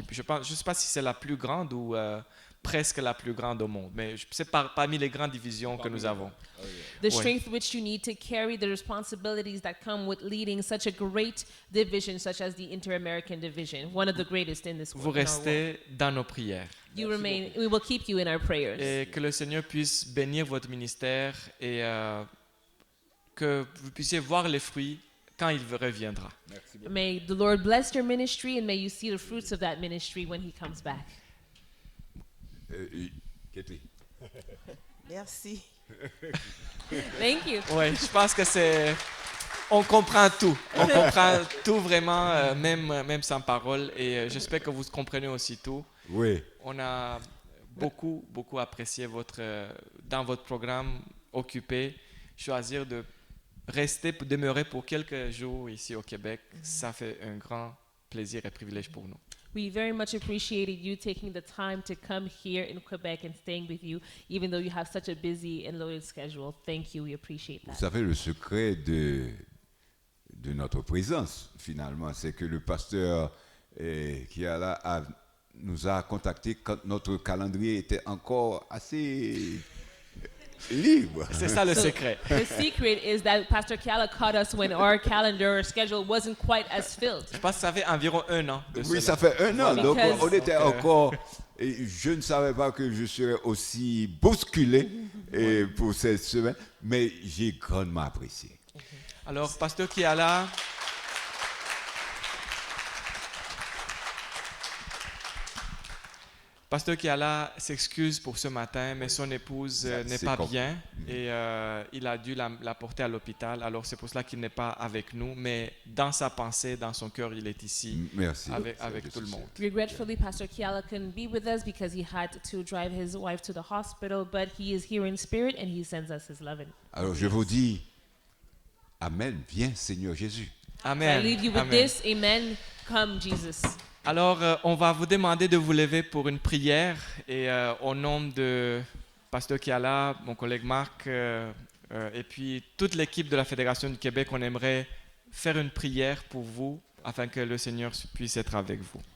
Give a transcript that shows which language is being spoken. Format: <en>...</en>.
<fr>Je ne sais pas si c'est la plus grande ou presque la plus grande au monde, mais c'est parmi les grandes divisions que nous avons.</fr> <en>the strength which you need to carry the responsibilities that come with leading such a great division, such as the Inter-American Division, one of the greatest in this</en> <fr>Vous</fr> <en>world. in our world.</en> <fr>restez dans nos prières.</fr> <en>You remain. We will keep you in our prayers.</en> <fr>Et que le Seigneur puisse bénir votre ministère et que vous puissiez voir les fruits quand il reviendra.</fr> <en>May the Lord bless your ministry and may you see the fruits of that ministry when He comes back.</en> <fr>Ketli. Merci.</fr> <en>Thank you.</en> <fr>Oui, je pense que c'est... On comprend tout. On comprend tout vraiment, même sans parole. Et j'espère que vous comprenez aussi tout. Oui. On a beaucoup, beaucoup apprécié dans votre programme occupé, choisir de demeurer pour quelques jours ici au Québec. Ça fait un grand plaisir et privilège pour nous.</fr> <en>We very much appreciated you taking the time to come here in Quebec and staying with you, even though you have such a busy and loaded schedule. Thank you. We appreciate</en> <fr>Vous</fr> <en>that.</en> <fr>savez, le secret de notre présence, finalement, c'est que le pasteur qui est là nous a contactés quand notre calendrier était encore assez libre. C'est ça le secret.</fr> <en>The secret is that Pastor Kiala caught us when our calendar or schedule wasn't quite as filled.</en> <fr>Je pense que ça fait environ 1 an de Oui, ça fait 1 an. Donc,</fr> <en>Because-</en> <fr>on était encore... Et je ne savais pas que je serais aussi bousculé pour cette semaine, mais j'ai grandement apprécié. Alors, pasteur Kiala, Pasteur Kiala s'excuse pour ce matin, mais son épouse n'est c'est pas compris. bien et il a dû la porter à l'hôpital. Alors c'est pour cela qu'il n'est pas avec nous, mais dans sa pensée, dans son cœur, il est ici Merci. avec tout le monde.</fr> <en>Regretfully, Pastor Kiala couldn't be with us because he had to drive his wife to the hospital, but he is here in spirit and he sends us his love.</en> <fr>Alors, je vous dis, Amen, viens Seigneur Jésus.</fr> <en>Amen. I leave you with Amen. this. Amen. Come, Jesus.</en> <fr>Alors, on va vous demander de vous lever pour une prière et au nom de Pasteur Kiala, mon collègue Marc et puis toute l'équipe de la Fédération du Québec, on aimerait faire une prière pour vous afin que le Seigneur puisse être avec vous.</fr>